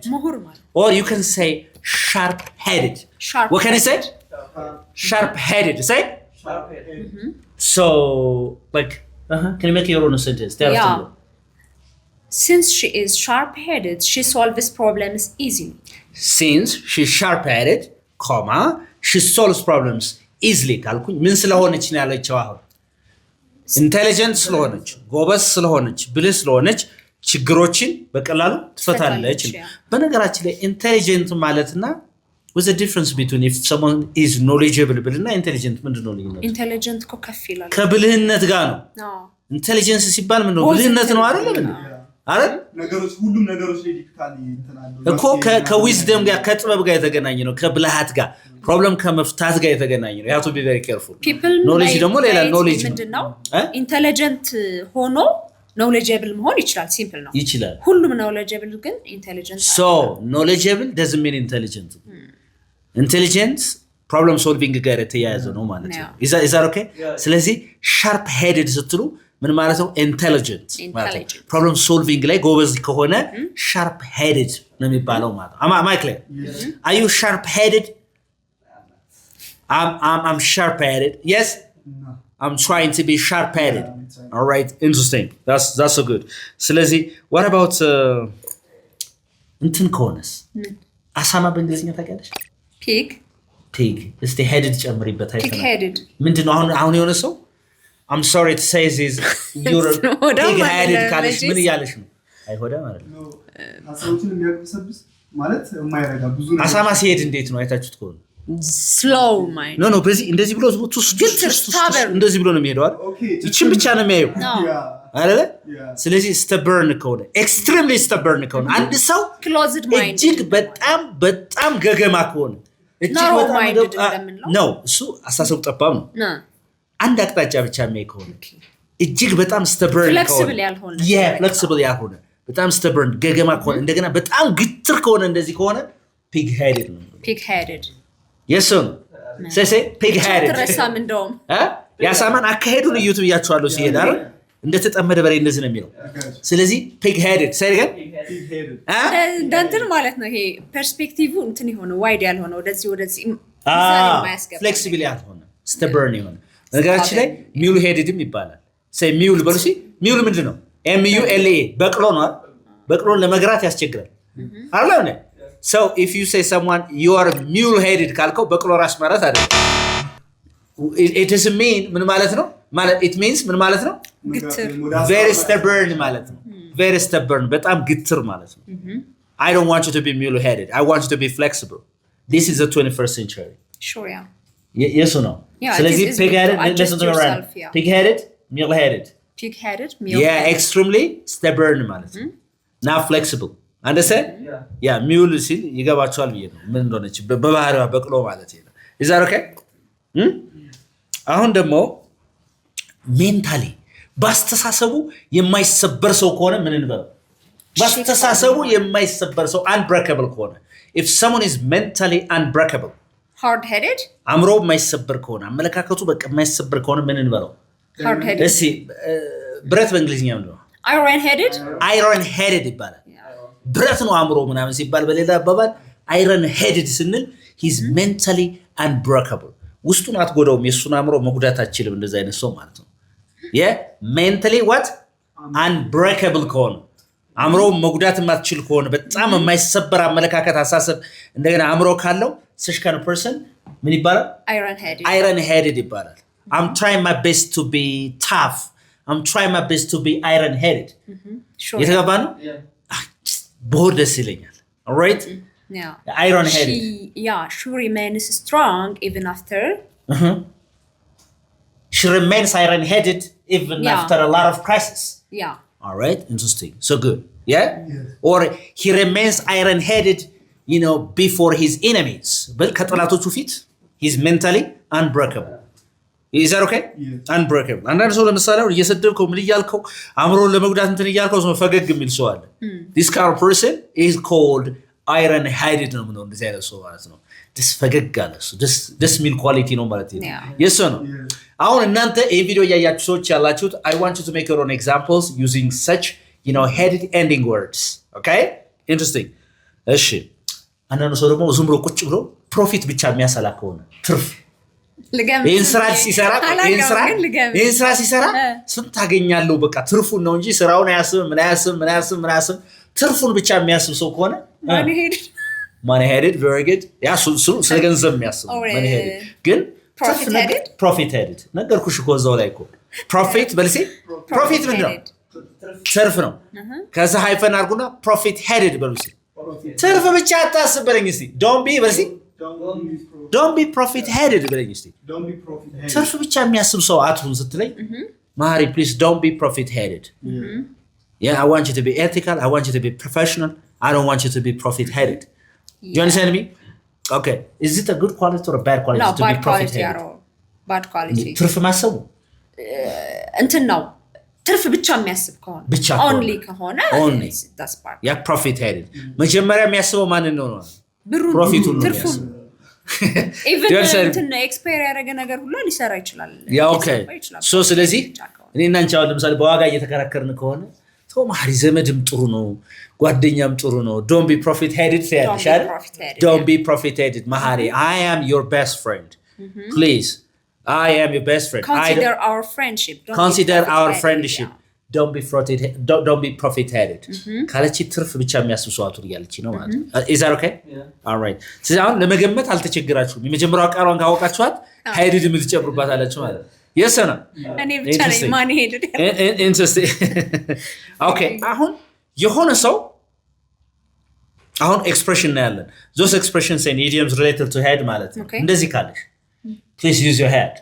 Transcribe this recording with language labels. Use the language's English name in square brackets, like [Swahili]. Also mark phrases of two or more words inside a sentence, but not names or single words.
[Amharic] ምሁር ማለት [English] or you can say sharp headed what can I say sharp headed say Sharp headed. so like can you make your own sentence since she is sharp headed she solves problems easily since she's sharp headed comma she solves problems easily [Amharic] ካልኩኝ ምን ስለሆነች ነው ያለችው አሁን ኢንተሊጀንት ስለሆነች ጎበዝ ስለሆነች ብልህ ስለሆነች ችግሮችን በቀላሉ ትፈታለች በነገራችን ላይ ኢንተሊጀንት ማለትና [English] what's the difference between if someone is knowledgeable [Amharic] ብልና ኢንተሊጀንት ምንድነው ልዩነቱ ኢንተሊጀንት እኮ ከፍ ይላል ከብልህነት ጋር ነው ኢንተሊጀንስ ሲባል ምንድነው ብልህነት ነው አይደል አይደል ነገሮች ሁሉም ነገሮች ላይ ዲፊካሊ እንተናለው እኮ ከዊዝደም ጋር ከጥበብ ጋር የተገናኘ ነው ከብልሃት ጋር ፕሮብለም ከመፍታት ጋር የተገናኘ ነው [English] you have to be very careful [Amharic] ኖሌጅ ደግሞ ሌላ ኖሌጅ ምንድነው ኢንተሊጀንት ሆኖ knowledgeable መሆን ይችላል ሲምፕል ነው ይችላል ሁሉም knowledgeable ግን intelligent [English] so knowledgeable doesn't mean intelligent intelligence problem solving [Amharic] ጋር የተያያዘ ነው ማለት ነው [English] is that okay ስለዚህ sharp headed [Amharic] ስትሉ ምን ማለት ነው [English] intelligent ማለት problem solving [Amharic] ላይ ጎበዝ ከሆነ [English] sharp headed [Amharic] ነው የሚባለው ማለት [English] am I clear are you sharp headed I'm sharp headed yes no I'm trying to be sharp headed all right interesting that's so good ስለዚህ what about [Amharic] እንትን ከሆነስ አሳማ በእንግሊዝኛ ታውቂያለሽ pig እስቲ headed ጨምሪበት አይተና ምንድነው አሁን የሆነ ሰው [English] I'm sorry to say this you're pig headed [Amharic] ካለሽ ምን ያለሽ ነው አይሆዳ ማለት ነው አሳውችን የሚያቀሰብስ ማለት የማይረጋ ብዙ ነው አሳማ ሲሄድ እንዴት ነው አይታችሁት ከሆነ [English] slow mind [Amharic] no በዚህ እንደዚህ ብሎ እንደዚህ ብሎ ነው የሚሄደው አይደል እቺን ብቻ ነው የሚያየው አይደል ስለዚህ stubborn ከሆነ [English] extremely stubborn [Amharic] ከሆነ አንድ ሰው [English] closed mind [Amharic] እጅግ በጣም ገገማ ከሆነ እጅግ በጣም ነው እሱ አሳሰብ ጠባብ ነው አንድ አቅጣጫ ብቻ የሚያይ ከሆነ እጅግ በጣም stubborn ከሆነ flexible ያልሆነ በጣም stubborn ገገማ ከሆነ እንደገና በጣም ግትር ከሆነ እንደዚህ ከሆነ [English] pig headed [Amharic] ነው [English] pig headed yes sir say pig headed [Amharic] ተረሳም እንደውም ያሳማን አካሄዱን እዩት ብያችኋለሁ ሲሄድ አይደል እንደተጠመደ በሬ እንደዚህ ነው የሚለው ስለዚህ [English] pig headed say again pig headed [Amharic] እንትን ማለት ነው ይሄ ፐርስፔክቲቭ እንትን ይሆነ ዋይድ ያልሆነ ወደዚህ flexible ያልሆነ stubborn ይሆነ ነገራችን ላይ [English] mule headed [Amharic] ም ይባላል [English] say mule [Amharic] በሉሲ mule ምንድነው mule በቅሎ ነው በቅሎን ለመግራት ያስቸግራል አይደል [English] so if you say someone you are mule headed [Amharic] ካልከው በቅሎ ራስ ማለት አይደለም [English] it doesn't mean [Amharic] ምን ማለት ነው ማለት [English] it means [Amharic] ምን ማለት ነው [English] very stubborn [Amharic] ማለት ነው [English] very stubborn [Amharic] በጣም ግትር ማለት ነው [English] I don't want you to be mule headed I want you to be flexible this is the 21st century sure yeah yes or no ስለዚህ pig headed listen to me right pig headed mule headed yeah extremely stubborn [Amharic] ማለት ነው [English] not flexible understand yeah mule [Amharic] ሲል ይገባቸዋል ብዬ ነው ምን እንደሆነች በባህሪዋ በቅሎ ማለት ነው [English] is that okay [Amharic] አሁን ደግሞ ሜንታሊ ባስተሳሰቡ የማይሰበር ሰው [English] ከሆነ ምን እንበለው ባስተሳሰቡ የማይሰበር ሰው unbreakable ከሆነ if someone is mentally unbreakable hard headed [Amharic] አምሮ የማይሰበር ከሆነ አመለካከቱ በቃ የማይሰበር ከሆነ ምን እንበለው [English] hard headed [Amharic] እሺ ብረት በእንግሊዝኛ ምንድን ነው [English] iron headed [Amharic] ይባላል ብረት ነው አምሮ ምናምን ሲባል በሌላ አባባል [English] iron headed [Amharic] ስንል [English] he's mentally unbreakable [Amharic] ውስጡን አትጎዳውም የሱን አምሮ መጉዳት አትችልም እንደዛ አይነት ሰው ማለት ነው [English] mentally what unbreakable [Amharic] ከሆነ አምሮ መጉዳት የማትችል ከሆነ በጣም የማይሰበር አመለካከት አሳሰብ እንደገና አምሮ ካለው [English] such kind of person [Amharic] ምን ይባላል [English] iron headed [Amharic] ይባላል [English] I'm trying my best to be tough I'm trying my best to be iron headed sure [Amharic] የተገባ ነው ቦርድ ደስ ይለኛል [English] all right yeah iron headed she remains strong even after she remains iron headed even after a lot of crisis yeah all right interesting so good yeah or he remains iron headed you know, before his enemies. But [Amharic] ከጠላቶቹ ፊት [English] he's mentally unbreakable. Is that okay? Yeah. Unbreakable. [Amharic] አንዳንድ ሰው ለምሳሌ እየሰደብከው ምን እያልከው አእምሮን ለመጉዳት እንትን እያልከው ሰው ፈገግ የሚል ሰው አለ። [English] This kind of person is called iron headed [Amharic] ነው ምነው እንደዚህ አይነት ሰው ማለት ነው። ደስ ፈገግ አለ እሱ ደስ የሚል ኳሊቲ ነው ማለት ነው። [English] Yes or no? [Amharic] አሁን እናንተ ይሄ ቪዲዮ ያያችሁ ሰዎች ያላችሁት [English] I want you to make your own examples using such, you know, headed ending words. Okay? Interesting. [Amharic] እሺ አንዳንድ ሰው ደግሞ ዝም ብሎ ቁጭ ብሎ ፕሮፊት ብቻ የሚያሰላ ከሆነ ትርፍ ይህን ስራ ሲሰራ ስንት ታገኛለሁ በቃ ትርፉን ነው እንጂ ስራውን አያስብም ትርፉን ብቻ የሚያስብ ሰው ከሆነ [English] money headed very good [Amharic] ያ ስለ ገንዘብ የሚያስብ [English] money headed [Amharic] ግን [English] profit headed [Amharic] ነገርኩሽ እኮ እዛው ላይ እኮ profit በልሴ profit ምንድን ነው ትርፍ ነው ከዛ ሃይፈን አድርጉና [English] profit headed [Amharic] በልሴ ትርፍ ብቻ አታስብ በለኝ እስቲ [English] don't be profit headed [Amharic] በለኝ እስቲ ትርፍ ብቻ የሚያስብ ሰው አትሁን ስትለኝ [English] ማሪ please don't be profit headed yeah I want you to be ethical I want you to be professional I don't want you to be profit headed do you understand me okay is it a good quality or a bad quality no, to be profit headed bad quality [Amharic] ትርፍ ማሰቡ እንትን ነው ትርፍ ብቻ የሚያስብ ከሆነ only ከሆነ [English] that's part [Amharic] ያ [English] profit headed [Amharic] መጀመሪያ የሚያስበው ማን ነው ፕሮፊቱን ነው የሚያስበው even እንትን ኤክስፓየር ያደረገ ነገር ሁሉ ሊሰራ ይችላል ያ ኦኬ ሶ ስለዚህ እኔና አንቺ አሁን ለምሳሌ በዋጋ እየተከራከርን ከሆነ ሰው ማሪ ዘመድም ጥሩ ነው ጓደኛም ጥሩ ነው [English] don't be profit headed don't be profit headed ማሪ I am your best friend please I am your best friend consider our friendship don't be profit headed [Amharic] ካለች ትርፍ ብቻ የሚያስብ ሰው አቱር ያለች ነው ማለት [English] is that okay all right [Amharic] ስለዚህ አሁን ለመገመት አልተቸገራችሁም የመጀመሪያው ቃሏን ካወቃችኋት headed የምትጨምሩባት አላችሁ ማለት [English] yes or no [Amharic] እኔ ብቻ ነኝ ማን headed [English] interesting okay [Amharic] አሁን የሆነ ሰው አሁን ኤክስፕሬሽን ነው ያለን [English] those expressions and idioms related to head [Amharic] ማለት ነው እንደዚህ ካለሽ [English] please use your head